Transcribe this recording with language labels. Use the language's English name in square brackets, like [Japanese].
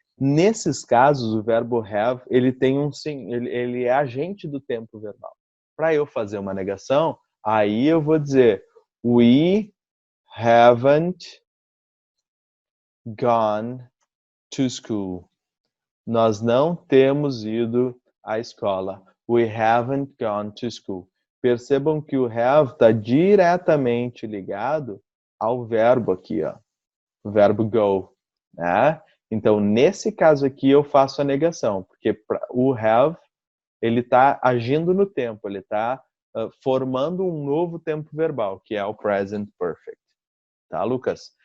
[Portuguese] Nesses casos, o verbo have, ele é agente do tempo verbal. Para eu fazer uma negação, aí eu vou dizer [English] we haven't gone to school. [Portuguese] Nós não temos ido à escola. [English] We haven't gone to school. [Portuguese] Percebam que o have está diretamente ligado ao verbo aqui, ó. O verbo go, né? Então, nesse caso aqui, eu faço a negação, porque o have, ele está agindo no tempo, ele está formando um novo tempo verbal, que é o present perfect. Tá, Lucas?